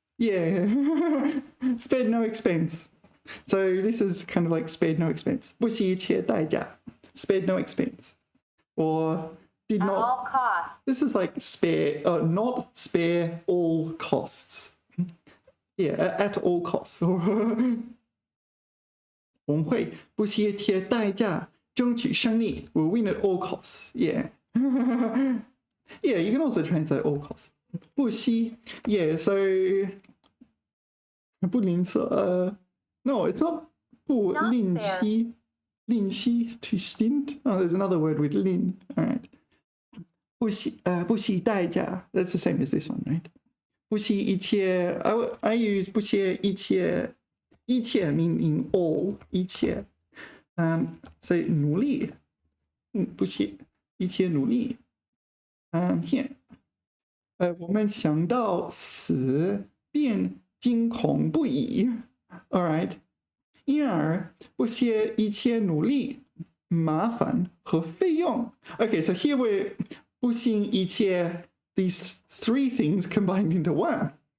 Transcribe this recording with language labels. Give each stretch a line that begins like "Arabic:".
English: Yeah. Spared no expense. So this is kind of like spared no expense. 不惜一切代价.Spared no expense. Or did not. At all costs. This is like spare, not spare all costs. Yeah, at all costs.
Chinese: 我们会不惜一切代价争取胜利.
English: We'll win at all costs. Yeah. Yeah, you can also translate all costs.
Chinese: 不惜.Yeah, so 不吝啬.
English: No, it's not 不吝惜. 吝惜 to stint. Oh, there's another word with 吝. All right. 不惜代价. That's the same as this one, right? 不惜一切.I use 不惜一切. 一切 meaning all.
Chinese: 一切.So 努力.不惜一切努力.Here. 我们想到死便惊恐不已.
English: All right.
Chinese: 因而不惜一切努力, 麻烦和费用.
English: Okay, so here we're 不惜一切, these three things combined into one.